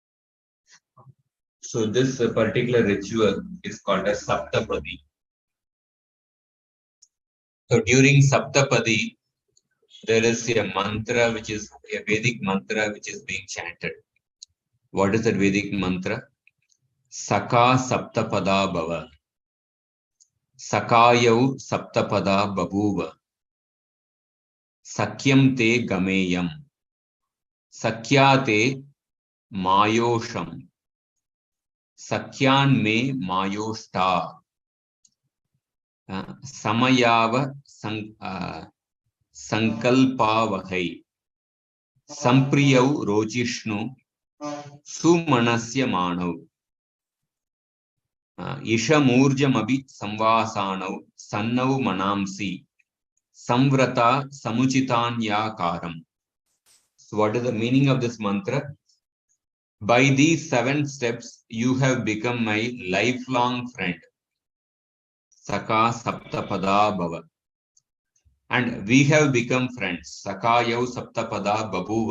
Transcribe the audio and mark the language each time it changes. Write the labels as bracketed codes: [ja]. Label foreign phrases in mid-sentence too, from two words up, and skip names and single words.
[en] So this particular ritual is called as Saptapadi. So during Saptapadi, there is a mantra, which is a Vedic mantra, which is being chanted. What is that Vedic mantra? [sa] सख सप्तपदा भव. सखायौ सप्तपदा बभूव. सख्यं ते गमेयम्। सख्यते मयोषम्. सख्यान् मे मयोष्ठा. समयाव सङ्कल्पावहै. सम्प्रियौ रोचिष्णू। सुमनस्य मानौ. इषमूर्जमभि संवसानौ. सन्नौ मनांसि. संव्रता समुचितान्याकरम्. [en] So what is the meaning of this mantra? By these 7 steps, you have become my lifelong friend. [sa] सख सप्तपदा भव. [en] And we have become friends. [sa] सखायौ सप्तपदा बभूव.